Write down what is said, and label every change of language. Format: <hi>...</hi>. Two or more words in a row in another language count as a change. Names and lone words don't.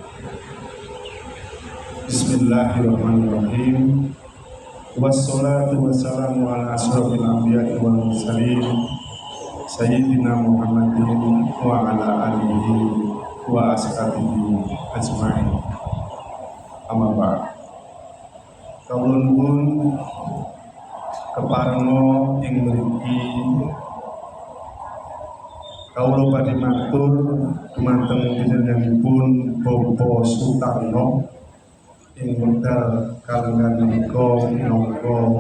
<ar>Bismillahirrahmanirrahim. والصلاة والسلام على أشرف الأنبياء والمرسلين سيدنا محمد وعلى آله وأصحابه أجمعين. أما بعد.</ar> <jv>Kawula nuwun keparenga ing mriki kawula badhe matur dumateng panjenenganipun Bapak Sutarno ing wekdal kalengan menika minangka</jv>